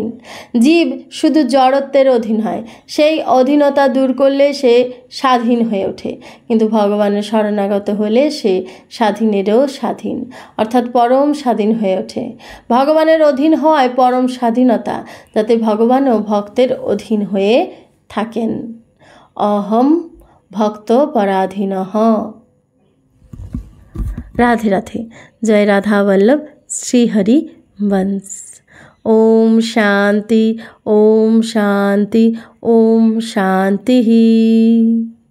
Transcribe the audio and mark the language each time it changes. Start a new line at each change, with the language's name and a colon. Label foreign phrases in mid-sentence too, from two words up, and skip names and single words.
Bangla: জীব শুধু জড়ত্বের অধীন হয়, সেই অধীনতা দূর করলে সে স্বাধীন হয়ে ওঠে, কিন্তু ভগবানের শরণাগত হলে সে স্বাধীনেরও স্বাধীন, অর্থাৎ পরম স্বাধীন হয়ে ওঠে। ভগবানের অধীন হয় পরম স্বাধীনতা, যাতে ভগবানও ভক্তের অধীন হয়ে থাকেন।
Sanskrit: অহম ভক্ত পরাধীনঃ।
Hindi: राधे राधे। जय राधा वल्लभ श्री हरि वंश। ओम शांति, ओम शांति, ओम शांति।